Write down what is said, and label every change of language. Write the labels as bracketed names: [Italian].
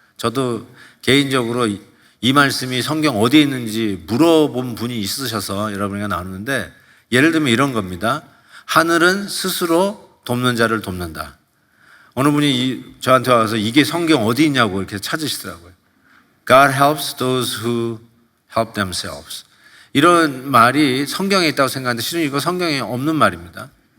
[Korean] 저도 개인적으로 이 말씀이 성경 어디에 있는지 물어본 분이 있으셔서 여러분과 나누는데, 예를 들면 이런 겁니다. 하늘은 스스로 돕는 자를 돕는다. 어느 분이 저한테 와서 이게 성경 어디 있냐고 이렇게 찾으시더라고요. [English] God helps those who help themselves. [Korean] 이런 말이 성경에 있다고 생각하는데 실은 이거 성경에 없는 말입니다.